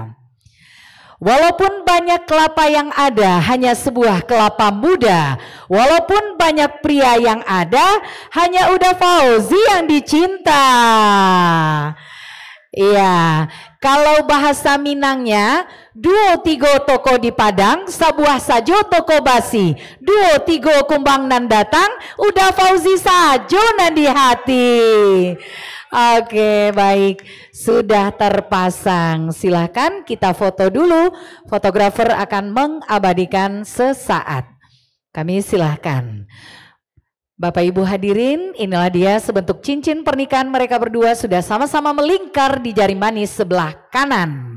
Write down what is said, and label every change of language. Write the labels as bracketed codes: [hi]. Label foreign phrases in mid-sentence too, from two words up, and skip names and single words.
[id] Walaupun banyak kelapa yang ada, hanya sebuah kelapa muda. Walaupun banyak pria yang ada, hanya udah Fauzi yang dicinta. Iya, kalau bahasa Minangnya, [min] duo tigo toko di Padang, sabuah sajo toko basi. Duo tigo kumbang nan datang, udah Fauzi sajo nan di hati. [id] Oke, baik, sudah terpasang. Silahkan kita foto dulu. Fotografer akan mengabadikan sesaat. Kami silahkan. Bapak Ibu hadirin, inilah dia sebentuk cincin pernikahan mereka berdua sudah sama-sama melingkar di jari manis sebelah kanan.